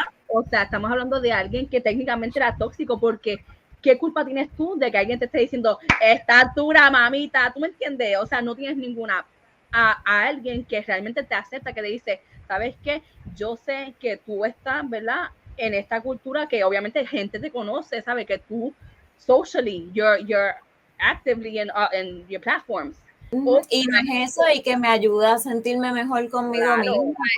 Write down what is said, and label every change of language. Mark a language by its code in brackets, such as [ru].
[es] O sea, estamos hablando de alguien que técnicamente era tóxico, porque ¿qué culpa tienes tú de que alguien te esté diciendo, está dura, mamita? ¿Tú me entiendes? O sea, no tienes ninguna. A alguien que realmente te acepta, que te dice, ¿sabes qué? Yo sé que tú estás, ¿verdad? En esta cultura que obviamente gente te conoce, ¿sabes? Que tú [en] socially, you're actively in your platforms. [es] Y no es eso, y que me ayuda a sentirme mejor conmigo mismo.